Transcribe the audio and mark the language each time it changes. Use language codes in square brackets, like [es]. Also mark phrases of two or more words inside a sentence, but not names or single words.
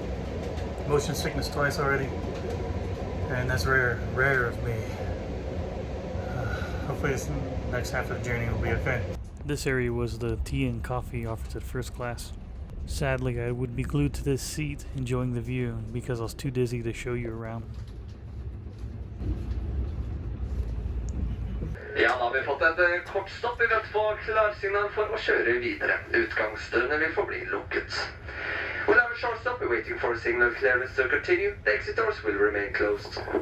[en] Motion sickness twice already, and that's rare of me. Hopefully this next half of the journey will be okay. This area was the tea and coffee offered at first class. Sadly, I would be glued to this seat enjoying the view because I was too dizzy to show you around. [no] Ja, da har vi fått et kort stopp. Vi venter på klarsignal for å kjøre videre. Utgangsdørene vil forbli lukket. [en] We'll have a short stop. We're waiting for signal clearance to continue. The exit doors will remain closed.